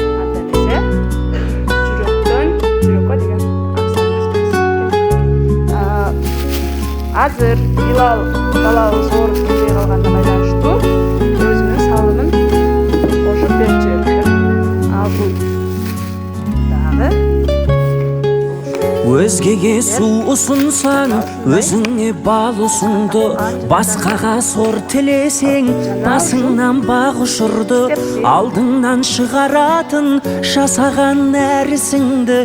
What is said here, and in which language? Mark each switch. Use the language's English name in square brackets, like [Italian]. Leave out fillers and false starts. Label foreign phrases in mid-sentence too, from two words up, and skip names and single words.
[Kyrgyz] Анда эмесе жүрөктөн жүрөккө деген акцияны жазабыз. Азыр Билал балабыз ооруп кетпей калганына байланыштуу өзүнүн салымын кошуп берип жиберипти. Ал бул дагы [Kazakh] Өзгеге су ұсынсаң, өзіңе бал ұсынды. Басқаға сор тілесең, басыңнан бақ ұшырды. Алдыңнан шығаратын жасаған нәрісіңді.